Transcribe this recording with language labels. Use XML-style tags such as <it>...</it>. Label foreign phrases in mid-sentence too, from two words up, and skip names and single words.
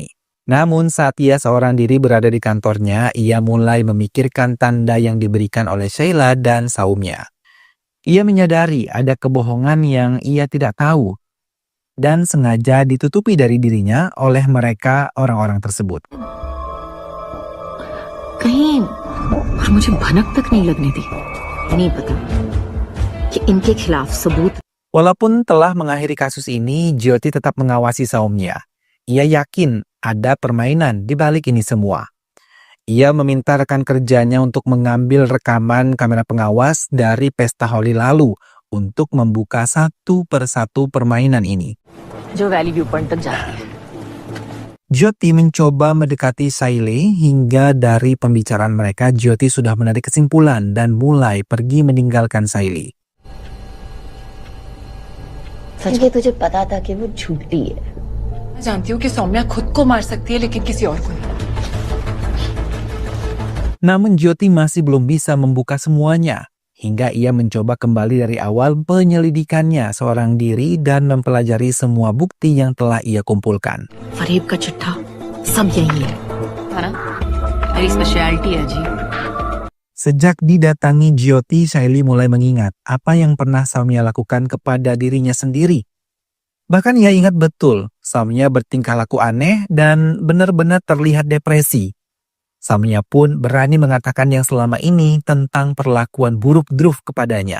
<id>Namun saat ia seorang diri berada di kantornya, ia mulai memikirkan tanda yang diberikan oleh Saila dan Saumya. Ia menyadari ada kebohongan yang ia tidak tahu dan sengaja ditutupi dari dirinya oleh mereka orang-orang tersebut.</id> <hi>कहीं और मुझे भनक तक नहीं लगने दी. नहीं पता कि इनके खिलाफ सबूत.</hi> <id>Walaupun telah mengakhiri kasus ini, Jyoti tetap mengawasi Saumya. Ia yakin ada permainan di balik ini semua. Ia meminta rekan kerjanya untuk mengambil rekaman kamera pengawas dari pesta Holi lalu untuk membuka satu persatu permainan ini.</id> <hi>जो वैली व्यू पॉइंट तक जाती है.</hi> <id>Jyoti mencoba mendekati Saili hingga dari pembicaraan mereka Jyoti sudah menarik kesimpulan dan mulai pergi meninggalkan Saili.</id> <hi>सच में तुझे पता था कि वो झूठी है. मैं जानती हूँ कि सौम्या खुद को मार सकती है लेकिन किसी और को नहीं.</hi> <id>Namun Jyoti masih belum bisa membuka semuanya. Hingga ia mencoba kembali dari awal penyelidikannya seorang diri dan mempelajari semua bukti yang telah ia kumpulkan.</id> <hi>फरेब का चिट्ठा सब यही है ना? मेरी स्पेशलिटी है जी.</hi> <id>Sejak didatangi Jyoti, Saili mulai mengingat apa yang pernah Saumya lakukan kepada dirinya sendiri. Bahkan ia ingat betul, Saumya bertingkah laku aneh dan benar-benar terlihat depresi. Saumya pun berani mengatakan yang selama ini tentang perlakuan buruk Dhruv kepadanya.</id>